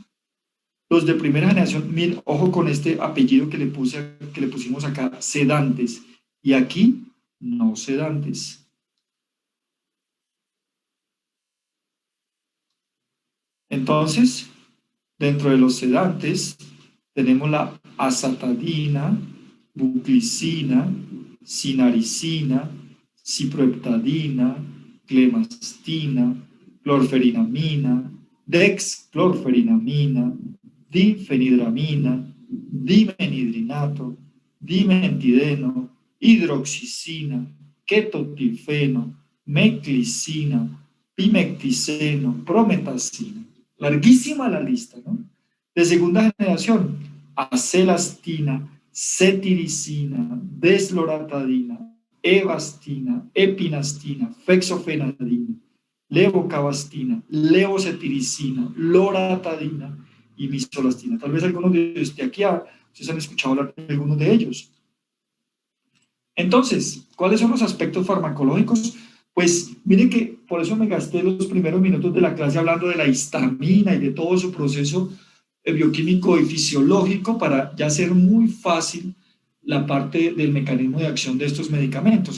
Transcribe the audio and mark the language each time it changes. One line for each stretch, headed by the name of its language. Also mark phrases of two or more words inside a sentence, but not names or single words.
Spanish: Los de primera generación, miren, ojo con este apellido que le pusimos acá, sedantes. Y aquí, no sedantes. Entonces, dentro de los sedantes, tenemos la azatadina, buclicina, sinaricina, ciproheptadina, clemastina, clorferinamina, dexclorferinamina, difenidramina, dimenhidrinato, dimentideno, hidroxicina, ketotifeno, meclicina, pimecticeno, prometacina. Larguísima la lista, ¿no? De segunda generación, acelastina, cetiricina, desloratadina, evastina, epinastina, fexofenadina, levocabastina, levocetiricina, loratadina y misolastina. Tal vez algunos de ustedes ustedes han escuchado hablar de algunos de ellos. Entonces, ¿cuáles son los aspectos farmacológicos? Pues miren que por eso me gasté los primeros minutos de la clase hablando de la histamina y de todo su proceso bioquímico y fisiológico para ya hacer muy fácil la parte del mecanismo de acción de estos medicamentos.